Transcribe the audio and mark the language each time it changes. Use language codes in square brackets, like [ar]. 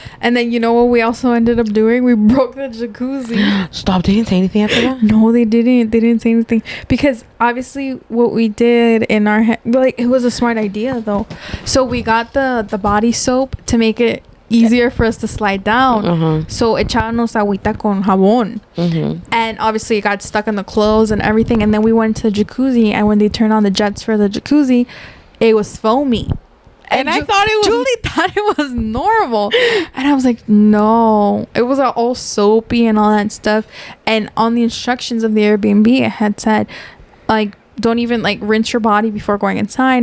[en] And then you know what we also ended up doing? We broke the jacuzzi. Stop. They didn't say anything after that? No, they didn't say anything, because obviously what we did in our head, like, it was a smart idea though. So we got the body soap to make it easier for us to slide down. [es] So echábamos agüita con jabón. [en] And obviously it got stuck in the clothes and everything. And then we went to the jacuzzi, and when they turned on the jets for the jacuzzi, it was foamy. And I thought it was... Julie thought it was normal. And I was like, no. It was all soapy and all that stuff. And on the instructions of the Airbnb, it had said, like, don't even, like, rinse your body before going inside.